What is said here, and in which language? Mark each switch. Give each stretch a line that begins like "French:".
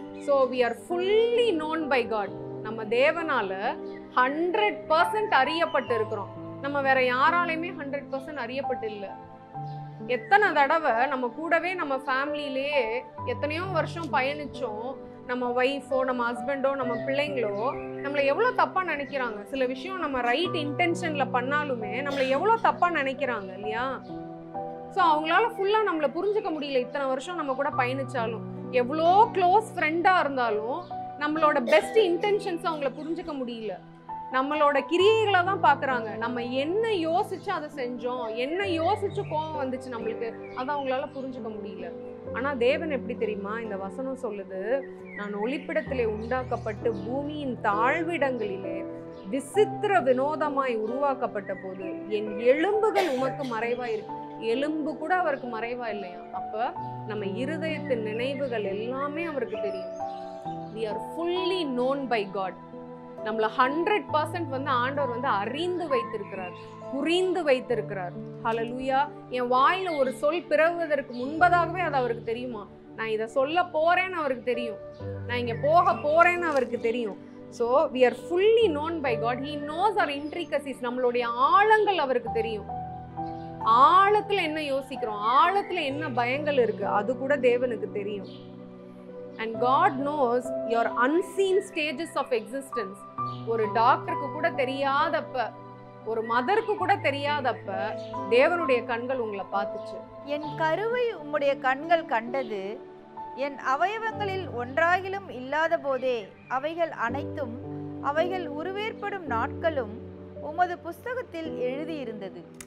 English: So we are fully known by God.
Tamil: நம்ம தேவனால 100% அறியப்பட்டு இருக்கிறோம். நம்ம வேற யாராலையுமே 100% அறியப்பட்டு இல்லை. எத்தனை தடவை நம்ம கூடவே நம்ம ஃபேமிலியிலேயே எத்தனையோ வருஷம் பயணிச்சோம். நம்ம ஒய்ஃபோ, நம்ம ஹஸ்பண்டோ, நம்ம பிள்ளைங்களோ நம்மளை எவ்வளோ தப்பாக நினைக்கிறாங்க. சில விஷயம் நம்ம ரைட் இன்டென்ஷனில் பண்ணாலுமே நம்மளை எவ்வளோ தப்பாக நினைக்கிறாங்க இல்லையா? ஸோ அவங்களால ஃபுல்லாக நம்மளை புரிஞ்சுக்க முடியல. இத்தனை வருஷம் நம்ம கூட பயணிச்சாலும், எவ்வளோ க்ளோஸ் ஃப்ரெண்டாக இருந்தாலும் நம்மளோட பெஸ்ட் இன்டென்ஷன்ஸை அவங்கள புரிஞ்சுக்க முடியல. நம்மளோட கிரியைகளை தான் பார்க்குறாங்க. நம்ம என்ன யோசிச்சு அதை செஞ்சோம், என்ன யோசிச்சு கோபம் வந்துச்சு நம்மளுக்கு, அதை அவங்களால புரிஞ்சுக்க முடியல. ஆனால் தேவன் எப்படி தெரியுமா? இந்த வசனம் சொல்லுது, நான் ஒளிப்பிடத்திலே உண்டாக்கப்பட்டு பூமியின் தாழ்விடங்களிலே விசித்திர வினோதமாய் உருவாக்கப்பட்ட போது என் எலும்புகள் உமக்கு மறைவாய் இருக்கு. எலும்பு கூட அவருக்கு மறைவா இல்லையா. அப்ப நம்ம இருதயத்தின் நினைவுகள் எல்லாமே அவருக்கு தெரியும்.
English: we are fully known by God.
Tamil: நம்மள 100% வந்து ஆண்டவர் வந்து அறிந்து வைத்திருக்கிறார், புரிந்து வைத்திருக்கிறார். ஹல்லேலூயா. என் வாயில ஒரு சொல் பிறகுவதற்கு முன்பதாகவே அது அவருக்கு தெரியுமா. நான் இதை சொல்ல போறேன்னு அவருக்கு தெரியும், நான் இங்க போக போறேன்னு அவருக்கு தெரியும்.
English: So we are fully known by God. He knows our intricacies.
Tamil: நம்மளுடைய ஆழங்கள் அவருக்கு தெரியும். ஆழத்துல என்ன யோசிக்கிறோம், ஆழத்துல என்ன பயங்கள் இருக்கு, அது கூட தேவனுக்கு தெரியும்.
English: And God knows your unseen stages of existence.
Tamil: ஒரு டாக்டருக்கு கூட தெரியாதப்ப, ஒரு மதருக்கு கூட தெரியாதப்ப தேவனுடைய கண்கள் உங்களை பார்த்துச்சு. என் கருவை உம்முடைய கண்கள் கண்டது, என் அவயவங்களில் ஒன்றாகிலும் இல்லாத போதே அவைகள் அனைத்தும் அவைகள் உருவேற்படும் நாட்களும் உமது புஸ்தகத்தில் எழுதியிருந்தது.